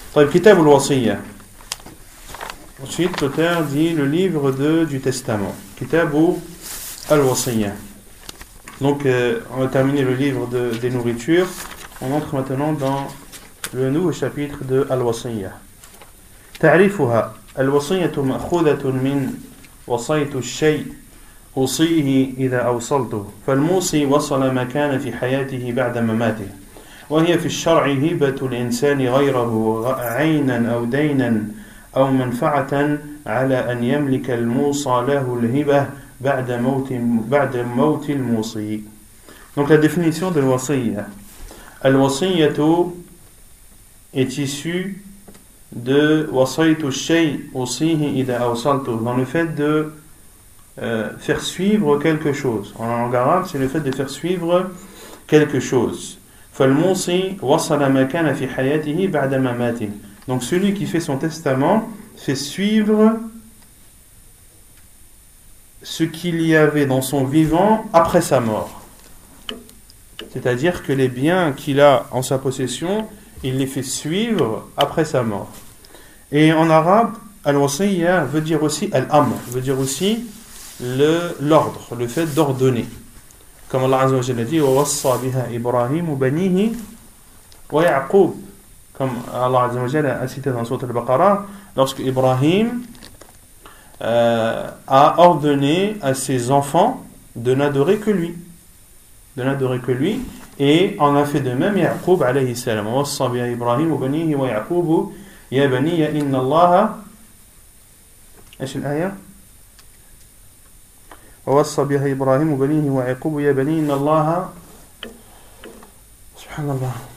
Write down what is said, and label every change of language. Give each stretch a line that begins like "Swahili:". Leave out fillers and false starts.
French: Kitab al-Wasiyya. Ensuite, l'auteur dit le livre du testament. Kitab al-Wasiyya. Donc, on va terminer le livre des nourritures. On entre maintenant dans le nouveau chapitre de al-Wasiyya.
Arabic: تعريفها الوصية مأخوذة من وصيت الشيء أوصيه إذا أوصلته فالموصي وصل ما كان في حياته بعد مماته وهي في الشرع هبة الإنسان غيره عينا أو دينا أو منفعة على أن يملك الموصى له الهبة بعد موت الموصي.
French: Donc la définition de al-wasiyya. Al-wasiyyatu est issue de
Arabic: wasaytu shay usihi ida awsaltu,
French: dans le fait de faire suivre quelque chose. En langue arabe, c'est le fait de faire suivre quelque chose.
Arabic: فالموصي وصل ما كان في حياته بعد مماته.
French: Donc celui qui fait son testament fait suivre ce qu'il y avait dans son vivant après sa mort. C'est-à-dire que les biens qu'il a en sa possession, il les fait suivre après sa mort. Et en arabe, al-wasiyya veut dire aussi al-amr, veut dire aussi l'ordre, le fait d'ordonner. Comme Allah Azza wa Jalla dit
Arabic: وَوَصَّى بِهَا إِبْرَاهِيمُ بَنِيهِ وَيَعْقُوبَ,
French: comme Allah Azza wa Jalla a cité dans Sourate Al-Baqarah, lorsque Ibrahim a ordonné à ses enfants de n'adorer que lui. Et en a fait de même Ya'qub alayhi salam.
Arabic: وَوَصَّى بِهَا إِبْرَاهِيمُ بَنِيهِ وَيَعْقُوبُ يَا بَنِيَّ إِنَّ اللَّهَ إيش الآية؟ ووصى بها إبراهيم بنيه ويعقوب يا بني إن الله سبحان الله.